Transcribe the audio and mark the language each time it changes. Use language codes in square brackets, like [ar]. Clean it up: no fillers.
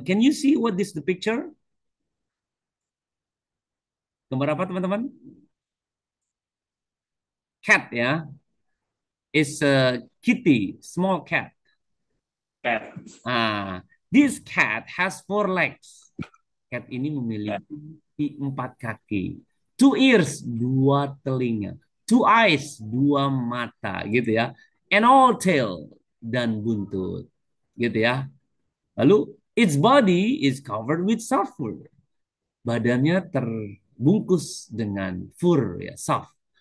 [en] Can you see what is the picture? [id] Gambar apa teman-teman? [en] Cat ya, is a kitty, small cat. Cat. Ah, this cat has four legs. [id] Cat ini memiliki empat kaki. [en] Two ears, [id] dua telinga. [en] Two eyes, [id] dua mata, gitu ya. [en] And all tail, [id] dan buntut, gitu ya. [en] Lalu, its body is covered with soft fur. [id] Badannya terbungkus dengan fur, ya, soft.